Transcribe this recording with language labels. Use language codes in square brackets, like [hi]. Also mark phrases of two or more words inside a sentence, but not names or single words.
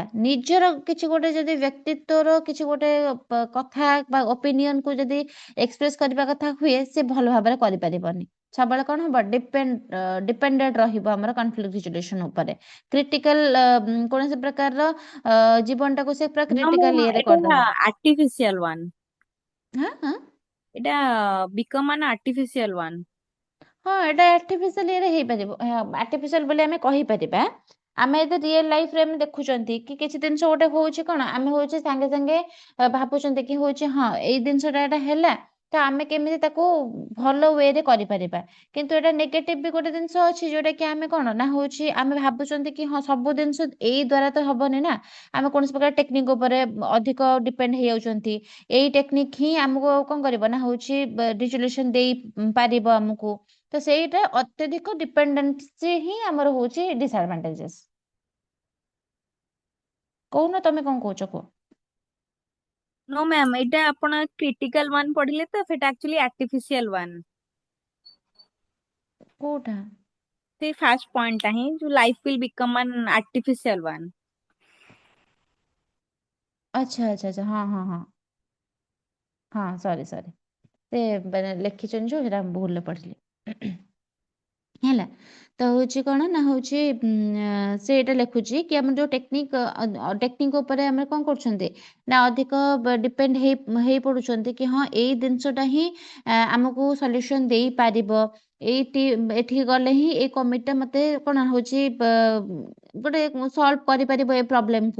[or] ନିଜର କିଛି ଗୋଟେ ଯଦି ବ୍ୟକ୍ତିତ୍ୱର କିଛି ଗୋଟେ କଥା ବା ଓପିନିଅନକୁ ଯଦି ଏକ୍ସପ୍ରେସ କରିବା କଥା ହୁଏ, ସେ ଭଲ ଭାବରେ କରିପାରିବନି। ସବୁବେଳେ କଣ ହବ ଡିପେଣ୍ଡେଣ୍ଟ ରହିବ ଆମର କନଫ୍ଲିକ୍ଟ ସିଚୁଏସନ ଉପରେ। କ୍ରିଟିକାଲ କୌଣସି ପ୍ରକାରର ଜୀବନଟାକୁ ସେ ପୁରା [en] No, [or] କ୍ରିଟିକାଲ ଇଏରେ এটা କରିଦବ। [en] artificial one. [or] ହଁ ହଁ [en] এটা become an artificial one. [or] ହଁ, ଏଟା ଆର୍ଟିଫିସିଆଲ ଇଏରେ ହେଇପାରିବ। ଆର୍ଟିଫିସିଆଲ ବୋଲି ଆମେ କହିପାରିବା। ଆମେ ଯଦି ରିଏଲ ଲାଇଫରେ ଆମେ ଦେଖୁଛନ୍ତି କି କିଛି ଜିନିଷ ଗୋଟେ ହଉଛି, କଣ ଆମେ ହଉଛି ସାଙ୍ଗେ ସାଙ୍ଗେ ଭାବୁଛନ୍ତି କି ହଉଛି ହଁ ଏଇ ଜିନିଷଟା ଏଟା ହେଲା, ତ ଆମେ କେମିତି ତାକୁ ଭଲ ୱେରେ କରିପାରିବା। କିନ୍ତୁ ଏଟା ନେଗେଟିଭ ବି ଗୋଟେ ଜିନିଷ ଅଛି, ଯୋଉଟା କି ଆମେ କଣ ନା ହଉଛି ଆମେ ଭାବୁଛନ୍ତି କି ହଁ ସବୁ ଜିନିଷ ଏଇ ଦ୍ଵାରା ତ ହବନି ନା, ଆମେ କୌଣସି ପ୍ରକାର ଟେକ୍ନିକ ଉପରେ ଅଧିକ ଡିପେଣ୍ଡ ହେଇଯାଉଛନ୍ତି। ଏଇ ଟେକ୍ନିକ ହିଁ ଆମକୁ କଣ କରିବ ନା ହଉଛି ରିଜଲ୍ୟୁସନ ଦେଇ ପାରିବ ଆମକୁ। ତ ସେଇଟା ଅତ୍ୟଧିକ ଡିପେଣ୍ଡେନ୍ସି ହିଁ ଆମର ହଉଛି ଡିସଆଡଭାଣ୍ଟେଜେସ୍। କହୁନ ତମେ କଣ କହୁଛ କୁହ। [en] No, ma'am, [or] ଏଟା ଆପଣ [en] critical one [or] ପଢିଲେ ତ, ସେଟା [en] actually artificial one। [or] କୋଉଟା? ସେଇ ଫାର୍ଷ୍ଟ ପଏଣ୍ଟଟା ହିଁ, ଯୋଉ [en] life will become an artificial one। [or] ଆଚ୍ଛା ଆଚ୍ଛା ଆଚ୍ଛା, ହଁ ହଁ ହଁ ହଁ, ସରି ସେ ଲେଖିଛନ୍ତି ଯୋଉ ସେଟା ଭୁଲରେ ପଢିଲି ହେଲା। ତ ହଉଛି କଣ ନା ହଉଛି ସେ ଏଇଟା ଲେଖୁଛି କି ଆମର ଯୋଉ ଟେକ୍ନିକ ଉପରେ ଆମେ କଣ କରୁଛନ୍ତି ନା ଅଧିକ ଡିପେଣ୍ଡ ହେଇ ପଡୁଛନ୍ତି କି ହଁ ଏଇ ଜିନିଷଟା ହିଁ ଆମକୁ ସଲ୍ୟୁସନ ଦେଇପାରିବ, ଏଠିକି ଗଲେ ହିଁ ଏଇ କମିଟିଟା ମତେ କଣ ହଉଛି ଗୋଟେ ସଲ୍ଭ କରିପାରିବ ଏ ପ୍ରୋବ୍ଲେମକୁ।